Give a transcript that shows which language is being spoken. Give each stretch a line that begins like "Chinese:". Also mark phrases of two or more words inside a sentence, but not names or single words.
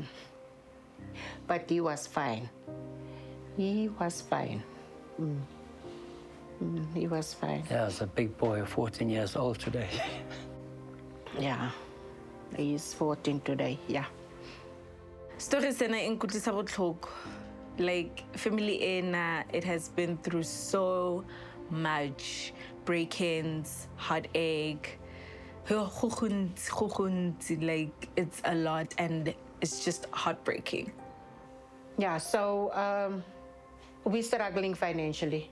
English: But he was fine. He was fine. He was fine. Yeah, it's a big boy, 14 years old today. Yeah, he's 14 today, yeah.
Tswana: Story sena inkutlisa botlhoko.
English: Like, family ena, it has been through so much. Break-ins, heartache, like, it's a lot and it's just heartbreaking. Yeah, so we're struggling financially.